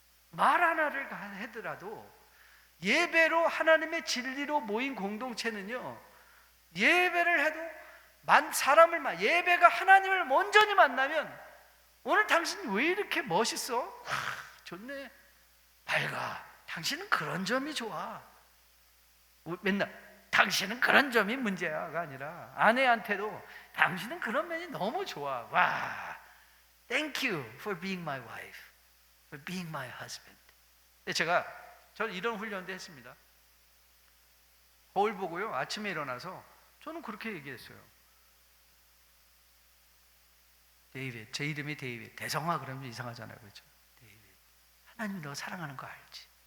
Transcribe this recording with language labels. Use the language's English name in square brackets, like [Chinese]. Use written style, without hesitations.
[Korean] 말 하나를 하더라도 예배로 하나님의 진리로 모인 공동체는요, 예배를 해도 사람을 예배가 하나님을 온전히 만나면, 오늘 당신 왜 이렇게 멋있어? 좋네, 밝아, 당신은 그런 점이 좋아. 맨날 당신은 그런 점이 문제야가 아니라 아내한테도 당신은 그런 면이 너무 좋아. [English] 와, thank you for being my wife, for being my husband. [Korean] 저는 이런 훈련도 했습니다. 거울 보고요 아침에 일어나서 저는 그렇게 얘기했어요. 데이빗, 제 이름이 데이빗, 대성아 그러면 이상하잖아요, 그렇죠? 데이빗, 하나님 너 사랑하는 거 알지?